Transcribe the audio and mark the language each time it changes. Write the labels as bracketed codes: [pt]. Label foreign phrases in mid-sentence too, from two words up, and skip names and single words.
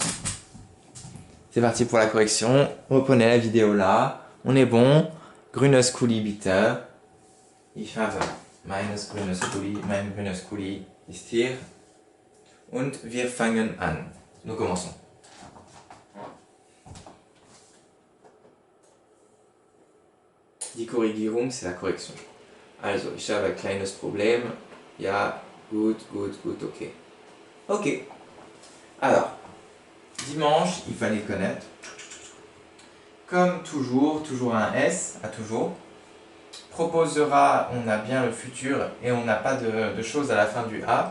[fr] C'est parti pour la correction. Reprenez la vidéo là. On est bon. [de] Grünes Kuli bitte. Ich habe meines grünes Kuli ist hier. und wir fangen an. [fr] Nous commençons. [de] Die Korrigierung, [fr] c'est la correction. [de] Also, ich habe ein kleines Problem. Ja, gut, ok. Ok. [fr] Alors, dimanche, il fallait connaître. Comme toujours, toujours un S, à toujours. Proposera, on a bien le futur et on n'a pas de choses à la fin du A.